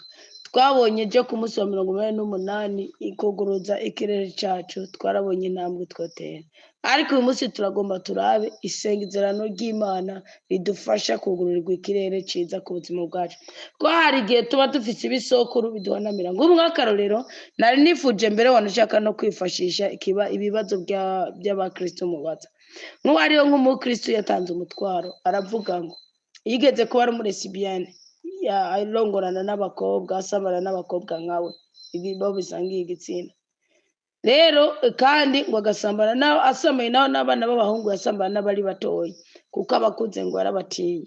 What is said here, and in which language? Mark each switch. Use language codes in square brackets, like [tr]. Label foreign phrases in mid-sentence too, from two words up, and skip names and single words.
[rn] Twabonye ejo ku munsi wa 88 ikuguruza ikirere cyacu, twarabonye intambwe twotera. Ariko uyu munsi turagomba turabe isengezerano ry'Imana ridufasha kugururirwa ikirere ciza ku buzima bwacu. Ko hari igihe tuba dufise ibisokuru biduhanamira. Ng'umwaka rero nari nifuje mbere wanashaka no kwifashisha ibibazo by'abakristo mubaza. Nk'uwariyo nk'umukristo yatanze umutwaro, aravuga ngo yigeze kuba ari muri lesbienne, arongorana n'abakobwa, asabana n'abakobwa nkawe, ibibo bisangiye igitsina. Rero kandi ngo agasambana nawe, asamaye nawe n'abana b'abahungu, yasambana n'abari batoya kuko abakuze ngo yarabatinya.